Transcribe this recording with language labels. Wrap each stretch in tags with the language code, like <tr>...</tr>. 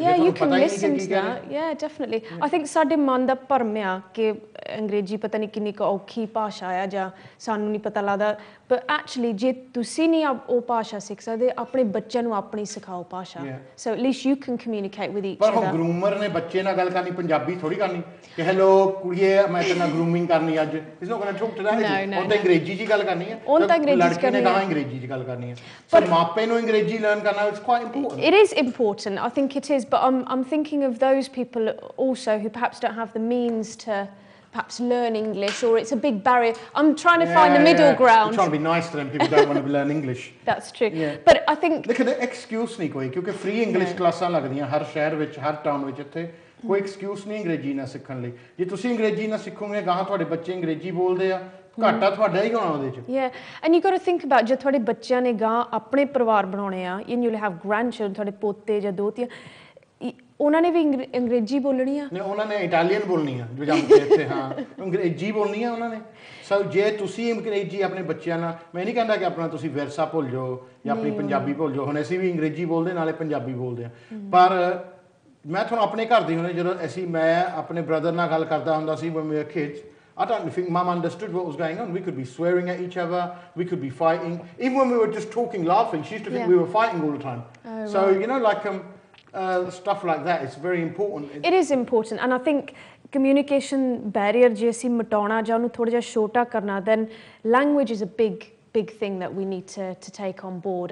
<en>yeah you can listen to that yeah definitely I think</en> <pa>ਸਾਡੇ ਮਨ ਦਾ ਭਰਮ ਆ ਕਿ ਅੰਗਰੇਜ਼ੀ ਪਤਾ ਨਹੀਂ ਕਿੰਨੀ ਔਖੀ ਭਾਸ਼ਾ ਆ ਜਾਂ ਸਾਨੂੰ ਨਹੀਂ ਪਤਾ ਲੱਗਦਾ</pa> <en>but actually</en> <pa>ਜੇ ਤੁਸੀਂ ਨਹੀਂ ਉਹ ਭਾਸ਼ਾ ਸਿੱਖ ਸਕਦੇ ਆਪਣੇ ਬੱਚਿਆਂ ਨੂੰ ਆਪਣੀ ਸਿਖਾਓ ਭਾਸ਼ਾ</pa> <en>so at least you can communicate with each other</en> <pa>ਪਰ ਗਰੂਮਰ ਨੇ ਬੱਚੇ ਨਾਲ ਗੱਲ ਕਰਨੀ ਪੰਜਾਬੀ ਥੋੜੀ ਕਰਨੀ ਕਿ ਹੈਲੋ ਕੁੜੀਏ ਮੈਂ ਤੇਰੇ ਨਾਲ ਗਰੂਮਿੰਗ ਕਰਨੀ ਅੱਜ ਇਸ ਨੂੰ ਕਹਿੰਦਾ ਛੋਟਾ ਜਿਹਾ ਉਹ ਤਾਂ ਅੰਗਰੇਜ਼ੀ 'ਚ ਹੀ ਗੱਲ ਕਰਨੀ ਹੈ ਉਹ ਤਾਂ ਅੰਗਰੇਜ਼ੀ 'ਚ ਕਰਨੀ ਹੈ ਅੰਗਰੇਜ਼ੀ 'ਚ ਗੱਲ ਕਰਨੀ ਹੈ ਪਰ ਮਾਪੇ ਨੂੰ ਅੰਗਰੇਜ਼ੀ ਲਰਨ ਕਰਨਾ</pa> <en>it's quite important it is important I think it is but I'm thinking of those people also who perhaps don't have the means to perhaps learn English or it's a big barrier I'm trying to find the middle ground I'm trying to be nice to them people don't want to learn English that's true but I think look at the excuse</en> <pa>ਨਹੀਂ ਕੋਈ ਕਿਉਂਕਿ free English ਕਲਾਸਾਂ ਲੱਗਦੀਆਂ ਹਰ ਸ਼ਹਿਰ ਵਿੱਚ ਹਰ town ਵਿੱਚ ਇੱਥੇ ਕੋਈ ਐਕਸਕਿਊਜ਼ ਨਹੀਂ ਅੰਗਰੇਜ਼ੀ ਨਾ ਸਿੱਖਣ ਲਈ ਜੇ ਤੁਸੀਂ ਅੰਗਰੇਜ਼ੀ ਨਾ ਸਿੱਖੋਗੇ ਗਾਹਾਂ ਤੁਹਾਡੇ ਬੱਚੇ ਅੰਗਰੇਜ਼ੀ ਬੋਲਦੇ ਆ ਘਾਟਾ ਤੁਹਾਡਾ ਹੀ ਹੋਣਾ ਉਹਦੇ 'ਚ</pa> <en>yeah and you got to think about</en> <pa>ਜੇ ਤੁਹਾਡੇ ਬੱਚਿਆਂ ਨੇ ਗਾਂ ਆਪਣੇ ਪਰਿਵਾਰ ਬਣਾਉਣੇ ਆ</pa> <en>and you'll have grandchildren</en> <pa>ਤੁਹਾਡੇ ਪੋਤੇ ਜਾਂ ਦੋਤੀਆਂ ਉਹਨਾਂ ਨੇ ਵੀ ਅੰਗਰੇਜ਼ੀ ਬੋਲਣੀ ਆ ਨਹੀਂ ਉਹਨਾਂ ਨੇ ਇਟਾਲੀਅਨ ਬੋਲਣੀ ਆ ਜੋ ਜੰਮ ਕੇ ਇੱਥੇ ਹਾਂ ਅੰਗਰੇਜ਼ੀ ਬੋਲਣੀ ਆ ਉਹਨਾਂ ਨੇ ਸੋ ਜੇ ਤੁਸੀਂ ਅੰਗਰੇਜ਼ੀ ਆਪਣੇ ਬੱਚਿਆਂ ਨਾਲ ਮੈਂ ਨਹੀਂ ਕਹਿੰਦਾ ਕਿ ਆਪਣਾ ਤੁਸੀਂ ਵਿਰਸਾ ਭੁੱਲ ਜਾਓ ਜਾਂ ਆਪਣੀ ਪੰਜਾਬੀ ਭੁੱਲ ਜਾਓ ਹੁਣ ਅਸੀਂ ਵੀ ਅੰਗਰੇਜ਼ੀ ਬੋਲਦੇ ਨਾਲੇ ਪੰਜਾਬੀ ਬੋਲਦੇ ਆ ਪਰ ਮੈਂ ਤੁਹਾਨੂੰ ਆਪਣੇ ਘਰ ਦੀ ਹੁਣੇ ਜਦੋਂ ਮੈਂ ਆਪਣੇ ਬ੍ਰਦਰ ਨਾਲ ਗੱਲ ਕਰਦਾ ਹੁੰਦਾ ਸੀ</pa> <en>when we were kids I don't think Mum understood what was going on. We could be swearing at each other. We could be fighting. Even when we were just talking, laughing, she used to think we were fighting all the time. So, you know, like stuff like that, it's very important. It is important. And I think communication barrier,</en> <pa>ਜੇ ਅਸੀਂ ਮਿਟਾਉਣਾ ਜਾਂ ਉਹਨੂੰ ਥੋੜਾ ਜਿਹਾ ਛੋਟਾ ਕਰਨਾ,</pa> <en>then language is a big thing that we need to take on board.</en>